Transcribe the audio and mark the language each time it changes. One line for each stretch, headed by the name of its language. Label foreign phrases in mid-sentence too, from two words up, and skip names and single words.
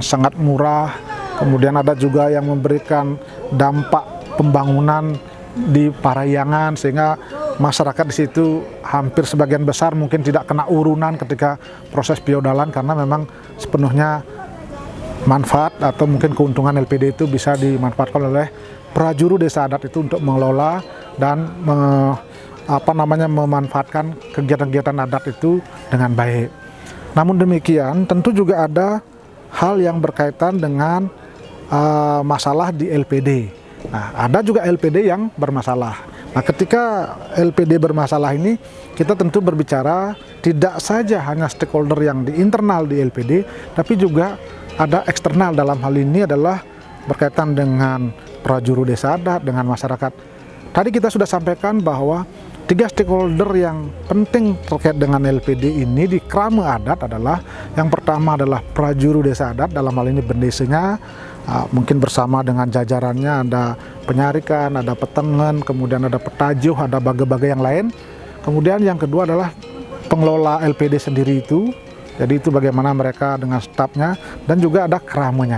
Indonesian: sangat murah, kemudian ada juga yang memberikan dampak pembangunan di Parahyangan sehingga masyarakat di situ hampir sebagian besar mungkin tidak kena urunan ketika proses piodalan karena memang sepenuhnya manfaat atau mungkin keuntungan LPD itu bisa dimanfaatkan oleh prajuru desa adat itu untuk mengelola dan memanfaatkan kegiatan-kegiatan adat itu dengan baik. Namun demikian tentu juga ada hal yang berkaitan dengan masalah di LPD. Nah, ada juga LPD yang bermasalah. Nah, ketika LPD bermasalah ini, kita tentu berbicara tidak saja hanya stakeholder yang di internal di LPD, tapi juga ada eksternal. Dalam hal ini adalah berkaitan dengan prajuru desa adat, dengan masyarakat. Tadi kita sudah sampaikan bahwa 3 stakeholder yang penting terkait dengan LPD ini di Krama Adat adalah, yang pertama adalah prajuru desa adat, dalam hal ini bendesanya, mungkin bersama dengan jajarannya, ada penyarikan, ada petengan, kemudian ada petajuh, ada baga-baga yang lain. Kemudian yang kedua adalah pengelola LPD sendiri itu, jadi itu bagaimana mereka dengan stafnya, dan juga ada kramanya.